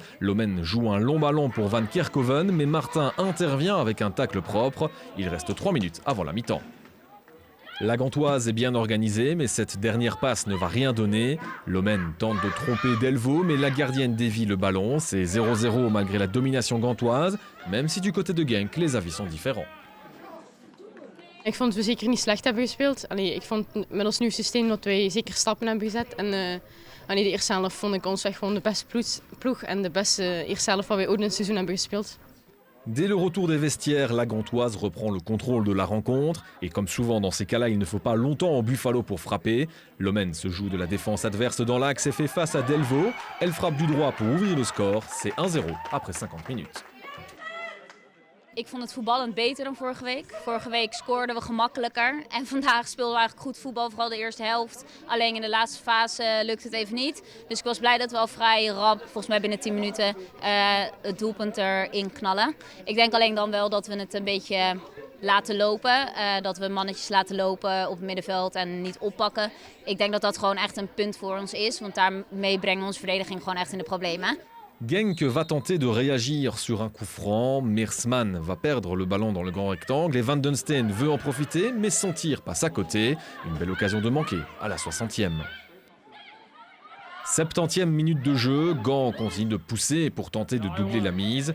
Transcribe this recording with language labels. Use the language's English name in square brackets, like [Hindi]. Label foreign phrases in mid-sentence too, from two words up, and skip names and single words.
[French] Lomen joue un long ballon pour Van Kerkhoven mais Martin intervient avec un tacle propre. Il reste 3 minutes avant la mi-temps. La Gantoise est bien organisée, mais cette dernière passe ne va rien donner. Lomen tente de tromper Delvaux, mais la gardienne dévie le ballon. C'est 0-0 malgré la domination gantoise, même si du côté de Genk, les avis sont différents. [Dutch] Ik vond dat we zeker niet slecht hebben gespeeld. Ik vond met ons nieuw systeem dat wij zeker stappen hebben gezet. En Wanneer de eerste helft vond ik ons echt gewoon de beste ploeg en de beste eerste helft wat wij ooit in het seizoen hebben gespeeld. [French] Dès le retour des vestiaires, la Gantoise reprend le contrôle de la rencontre. Et comme souvent dans ces cas-là, il ne faut pas longtemps au Buffalo pour frapper. Lomen se joue de la défense adverse dans l'axe et fait face à Delvaux. Elle frappe du droit pour ouvrir le score. C'est 1-0 après 50 minutes. [Dutch] Ik vond het voetballend beter dan vorige week. Vorige week scoorden we gemakkelijker. En vandaag speelden we eigenlijk goed voetbal, vooral de eerste helft. Alleen in de laatste fase lukte het even niet. Dus ik was blij dat we al vrij rap, volgens mij binnen 10 minuten, het doelpunt erin knallen. Ik denk alleen dan wel dat we het een beetje laten lopen. Dat we mannetjes laten lopen op het middenveld en niet oppakken. Ik denk dat dat gewoon echt een punt voor ons is. Want daarmee brengen we onze verdediging gewoon echt in de problemen. [French] Genk va tenter de réagir sur un coup franc. Meersman va perdre le ballon dans le grand rectangle et Van den Steen veut en profiter, mais son tir passe à côté. Une belle occasion de manquer à la 60e. 70e minute de jeu, Gand continue de pousser pour tenter de doubler la mise.